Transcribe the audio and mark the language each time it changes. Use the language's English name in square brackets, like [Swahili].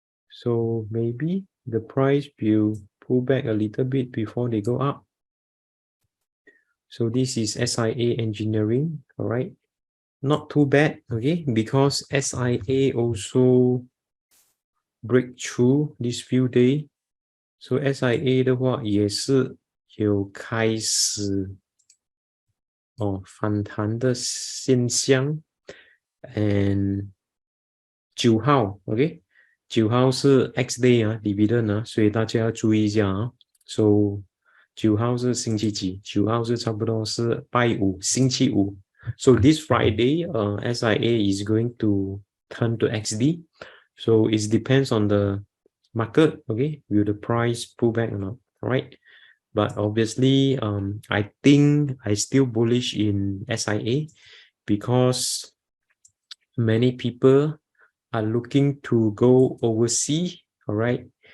[English] So maybe the price will pull back a little bit before they go up. So this is SIA Engineering. All right. Not too bad. Okay, because SIA also break through this few days. [Chinese] So SIA 的话也是有开始反弹的现象。 And 9号 ，OK， 9号是 X day 啊 ，dividend 啊，所以大家要注意一下啊。 So 9号是星期几？9号是差不多是拜五，星期五。 [English] So this Friday, SIA is going to turn to XD. So it depends on the market, okay? Will the price pull back or not, right? But obviously, I think I still bullish in SIA because many people are looking to go overseas, all right?